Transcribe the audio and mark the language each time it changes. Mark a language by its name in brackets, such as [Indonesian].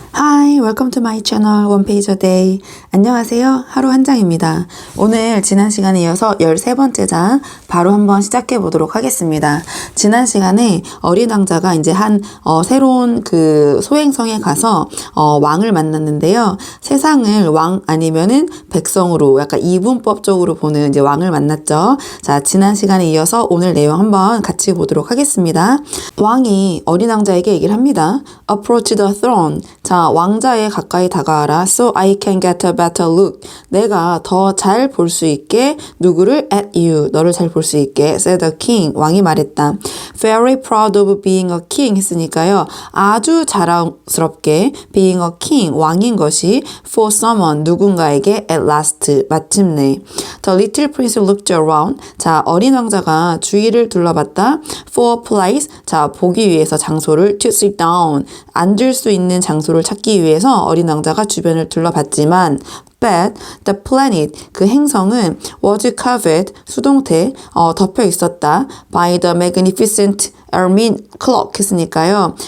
[English] Hi, welcome to my channel, One Page a Day. [Korean] 안녕하세요. 하루 한 장입니다. 오늘 지난 시간에 이어서 13번째 장 바로 한번 시작해 보도록 하겠습니다. 지난 시간에 어린 왕자가 이제 새로운 그 소행성에 가서 왕을 만났는데요. 세상을 왕 아니면은 백성으로 약간 이분법적으로 보는 이제 왕을 만났죠. 자, 지난 시간에 이어서 오늘 내용 한번 같이 보도록 하겠습니다. 왕이 어린 왕자에게 얘기를 합니다. [English] Approach the throne. [Korean] 자, 왕자에 가까이 다가와라. [English] So I can get a better look. [Korean] 내가 더 잘 볼 수 있게 누구를 [English] at you. [Korean] 너를 잘 볼 수 있게. [English] said the king. [Korean] 왕이 말했다. [English] Very proud of being a king [Korean] 했으니까요. 아주 자랑스럽게 [English] being a king. [Korean] 왕인 것이 [English] for someone. [Korean] 누군가에게 [English] at last. [Korean] 마침내. [English] The little prince looked around. [Korean] 자, 어린 왕자가 주위를 둘러봤다. [English] For a place. [Korean] 자, 보기 위해서 장소를 [English] to sit down. [Korean] 앉을 수 있는 장소를 찾기 위해서 어린 왕자가 주변을 둘러봤지만 [English] but the planet [Korean] 그 행성은 [English] was covered [Korean] 수동태 덮여 있었다 [English] by the magnificent ermine cloak [Korean] 했으니까요.